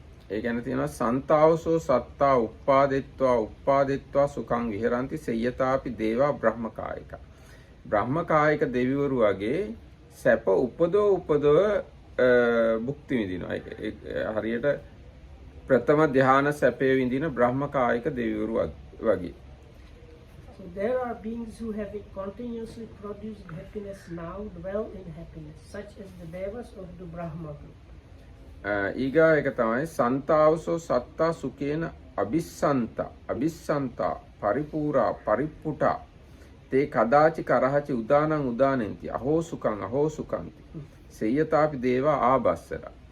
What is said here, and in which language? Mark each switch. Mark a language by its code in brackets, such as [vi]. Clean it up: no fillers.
[pi] ඒ කියන්නේ තියෙනවා සන්තාවසෝ සත්තා උප්පාදෙත්වා සුඛං විහරಂತಿ සේයතාපි දේවා බ්‍රහ්මකායික. [si] බ්‍රහ්මකායික දෙවිවරු වගේ සැප උපදව භුක්ති විඳිනවා. ඒක හරියට ප්‍රථම ධ්‍යාන සැපේ විඳින බ්‍රහ්මකායික දෙවිවරු වගේ. [en] So there are beings who have continuously produced happiness now, dwell in happiness, such as the devas of the Brahma group. [pi] ඊගා එක තමයි සන්තාවසෝ සත්තා සුකේන අபிස්සන්තා පරිපූරා පරිප්පුටා තේ කදාචි කරහචි උදානෙන්ති අහෝ සුකන්ති සේයතාපි දේවා ආබස්සර.